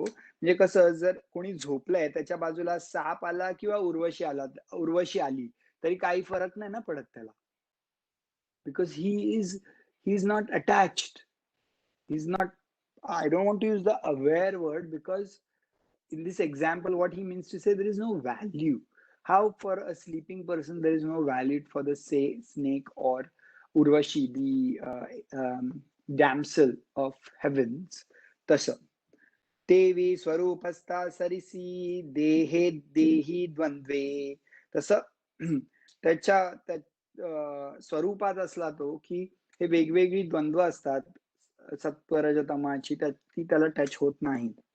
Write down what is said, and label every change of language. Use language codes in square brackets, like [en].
[mr] म्हणजे कसं, जर कोणी झोपलंय त्याच्या बाजूला साप आला किंवा उर्वशी आली तरी काही फरक नाही ना पडत त्याला, [en] Because he is not attached. He is not, I don't want to use the aware word, because in this example what he means to say, there is no value. How for a sleeping person there is no value for the say snake or Urvashi, the damsel of heavens. [mr] तसं तेवी स्वरूपस्था सरिसी, देहे देही द्वंद्वे. तसं त्याच्या स्वरूपात असला तो की हे वेगवेगळी द्वंद्व असतात सत्वरजतमाची, ती त्याला टच होत नाही.